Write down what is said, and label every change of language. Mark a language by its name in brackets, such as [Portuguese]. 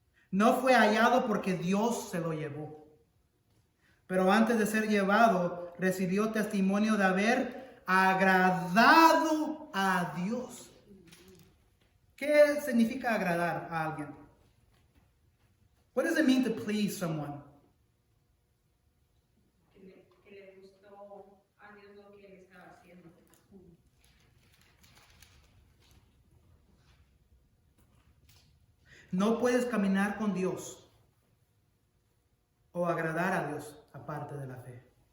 [Spanish] No fue hallado porque Dios se lo llevó. Pero antes de ser llevado, recibió testimonio de haber agradado a Dios. ¿Qué significa agradar a alguien? [English] What does it mean to please someone? [Spanish] Que le gustó a Dios lo que él estaba haciendo. No puedes caminar con Dios o agradar a Dios aparte de la fe.